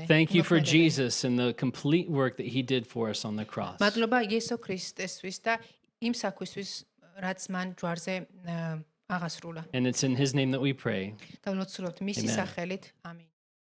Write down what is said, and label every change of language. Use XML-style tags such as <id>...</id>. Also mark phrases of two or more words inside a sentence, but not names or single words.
<en>Thank you for Jesus and the complete work that he did for us on the cross.</en> <ka>მადლობა იესო ქრისტესთვის და იმ საქმისთვის, რაც მან ჯვარზე აღასრულა.</ka> <en>And it's in his name that we pray.</en> <ka>და ვლოცულობთ მისი სახელით. ამინ.</ka>